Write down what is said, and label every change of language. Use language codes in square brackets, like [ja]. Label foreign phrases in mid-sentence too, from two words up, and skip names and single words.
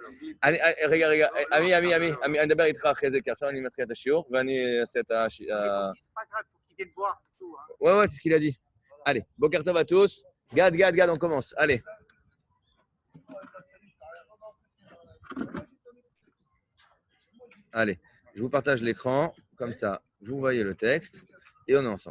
[he] רגע, אני אדבר איתך אחרי זה, כי עכשיו אני מתחיל את השיעור, ואני אעשה את השיעור. [fr] Ouais, c'est ce qu'il a dit. Allez, [he] בוקר טוב [fr] à tous. Gad, on commence. Allez. Allez, je vous partage l'écran, comme ça, vous voyez le texte, et on est ensemble.